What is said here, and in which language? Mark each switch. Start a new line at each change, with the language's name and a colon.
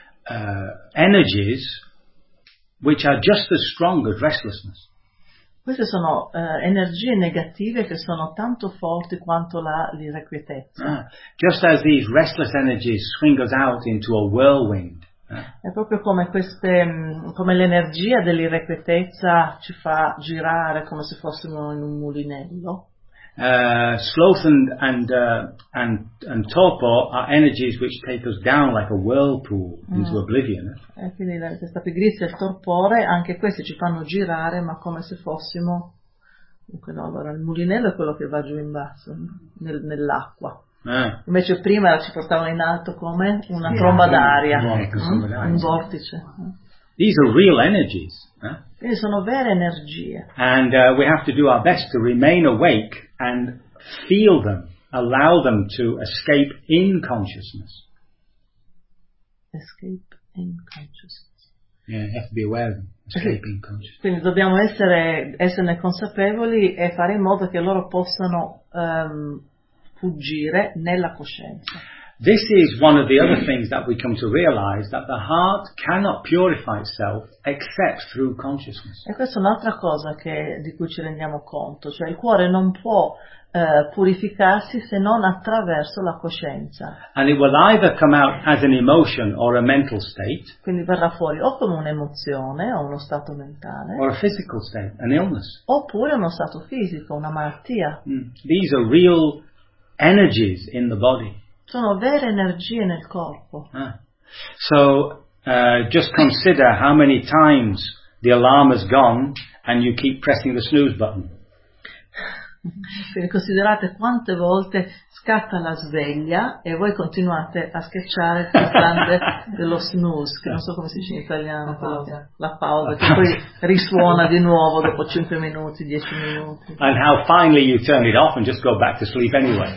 English: Energies which are just as strong as restlessness.
Italian: Queste sono energie negative che sono tanto forti quanto l'irrequietezza.
English: Just as these restless energies swing us out into a whirlwind.
Italian: È proprio come queste, come l'energia dell'irrequietezza ci fa girare come se fossimo in un mulinello.
English: Sloth and torpor are energies which take us down like a whirlpool into oblivion.
Italian: E quindi questa pigrizia e il torpore, anche queste ci fanno girare, ma come se fossimo, dunque no, allora il mulinello è quello che va giù in basso, nell'acqua. Invece prima ci portavano in alto come una tromba d'aria, un vortice.
English: These are real energies.
Italian: Quindi sono vere energie.
English: And we have to do our best to remain awake and feel them, allow them to escape in consciousness. Escape in consciousness. Yeah, you have to be aware of them. Escape in consciousness.
Italian: Quindi dobbiamo esserne consapevoli e fare in modo che loro possano fuggire nella coscienza.
English: This is one of the other things that we come to realize, that the heart cannot purify itself except through consciousness.
Italian: E questa è un'altra cosa di cui ci rendiamo conto, cioè il cuore non può purificarsi se non attraverso la coscienza.
English: And it will either come out as an emotion or a mental state.
Italian: Quindi verrà fuori o come un'emozione o uno stato mentale.
English: Or a physical state, an illness.
Italian: Oppure uno stato fisico, una malattia.
English: These are real energies in the body.
Italian: Sono vere energie nel corpo.
English: So just consider how many times the alarm has gone and you keep pressing the snooze button.
Italian: Considerate quante volte scatta la sveglia e voi continuate a schiacciare il pulsante dello snooze, che non so come si dice in italiano, la pausa, che poi risuona di nuovo dopo 5 minuti, 10 minuti.
English: And how finally you turn it off and just go back to sleep anyway.